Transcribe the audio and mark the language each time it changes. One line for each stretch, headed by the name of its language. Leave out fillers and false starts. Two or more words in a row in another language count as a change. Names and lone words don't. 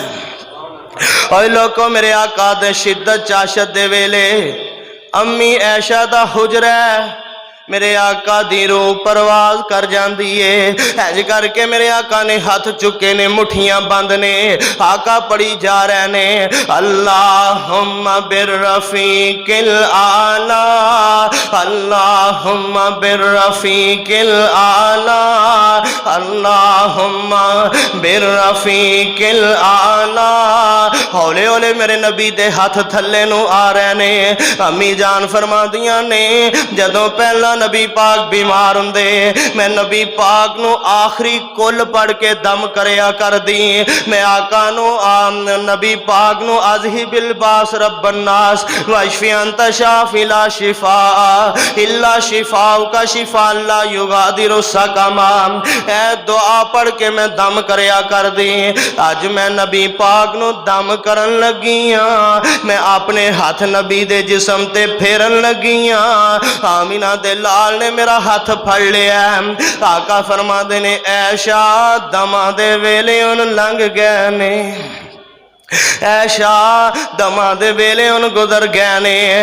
Punjabi: اوئے لوکو میرے آقا دے شدت چاشت دے ویلے امی عائشہ دا حجرہ میرے آقا دی روح پرواز کر جاتی ہے. انج کر کے میرے آقا نے ہاتھ چکے نے، مٹھیاں بند نے، آقا پڑھی جا رہے نے
Arabic: اللهم بالرفيق الأعلى, اللهم بالرفيق الأعلى, اللهم بالرفيق الأعلى.
Punjabi: ہولے ہولے میرے نبی دے ہاتھ تھلے نوں آ رہے نے. امی جان فرمادیاں نے جدوں پہلاں نبی پاک بیمار ہندے میں نبی پاک نوں آخری قل پڑھ کے دم کریا کردی. میں آقا نوں نبی پاک نوں
Arabic: أذهب البأس رب الناس واشف أنت الشافي لا شفاء إلا شفاؤك شفاء لا يغادر سقما
Punjabi: ایہہ دعا پڑھ کے میں دم کریا کردی. اج میں نبی پاک نوں دم کرن لگی ہاں. میں اپنے ہاتھ نبی دے جسم تے پھیرن لگی ہاں. آمنہ دے لال نے میرا ہاتھ پھڑ لیا۔ آقا فرماتے نے عائشہ دماں دے ویلے اُن لنگھ گئے نے، عائشہ دماں دے ویلے اُن گزر گئے نے.